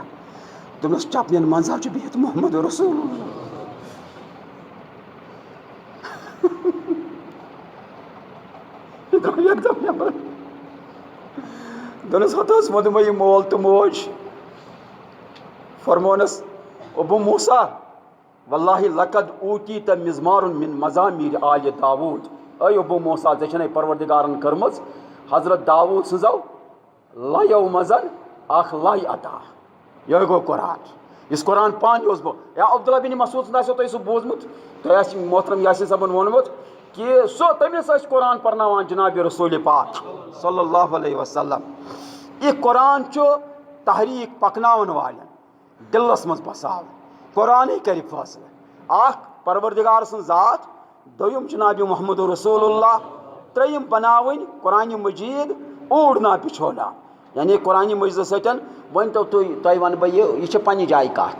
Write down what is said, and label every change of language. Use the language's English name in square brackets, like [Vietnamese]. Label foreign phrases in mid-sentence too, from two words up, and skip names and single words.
[Kashmiri] دوٚپنس چپنٮ۪ن منٛز حظ چھُ بِہِتھ محمد رسول اللہ. یہِ درٛاو یکدم نٮ۪بر. دوٚپنس ہتہٕ حظ ووٚنُم یہِ مول تہٕ موج. فرمونس [Arabic] ابو موسیٰ واللہ لقد اوتیٖت مزمارٌ من مزامیٖر آلِ داوٗد. [Kashmiri] اے ابو موسیٰ ژےٚ چھَنَے پروردگارن کٔرمٕژ حضرت داوٗد سٕنٛزو لیو منٛز اکھ لے عطا. یِہوے گوٚو قرآن. یُس قرآن پانہٕ اوس بہٕ یا عبداللہ بن مسعوٗد سُنٛد آسیو تۄہہِ سُہ بوٗزمُت، تۄہہِ آسہِ محترم یاسین صٲبن ووٚنمُت کہ سُہ تٔمِس ٲسۍ قرآن پرناوان جناب رسول پاک صلی اللہ علیہ وسلم. یہِ قرآن چھُ تحریٖک پکناون والٮ۪ن دِلس منٛز بساو. قرآنٕے کرِ فٲصلہٕ. اکھ پروردگار سٕنٛز ذات، دوٚیِم جناب محمد رسول اللہ، ترٛیٚیِم بناوٕنۍ قرآنہِ مجیٖد اوٗڑنا بِچھونا. یعنی قرآنہِ مجیٖد سۭتۍ ؤنۍتو تۄہہِ وَنہٕ بہٕ یہِ چھِ پننہِ جایہِ کتھ.